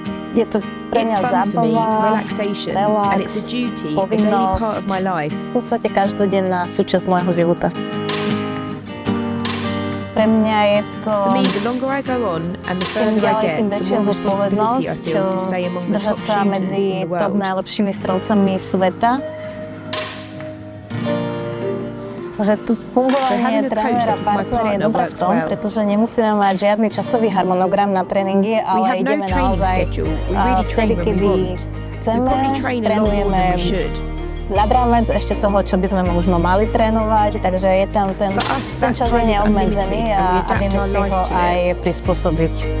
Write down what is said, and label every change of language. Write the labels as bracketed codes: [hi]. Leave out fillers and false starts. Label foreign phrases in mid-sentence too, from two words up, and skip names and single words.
[sk] Je to pre mňa zábava, [en] relaxation, relax, and it's a duty, a daily part of my life. [sk] V podstate každodenná súčasť môjho života. Pre mňa je to [en] For me, the longer I go on and the further I get, the more responsibility I feel to stay among the top [sk] držať sa [en] shooters [sk] medzi [en] in the top world. [sk] najlepšími strelcami sveta. Že tu fungovanie trénera partner je dobré v tom, pretože nemusíme mať žiadny časový harmonogram na tréningy, ale ideme naozaj vtedy, kedy chceme, trénujeme nad rámec ešte toho, čo by sme možno mali trénovať, takže je tam ten čas je neobmedzený a vieme si ho aj prispôsobiť.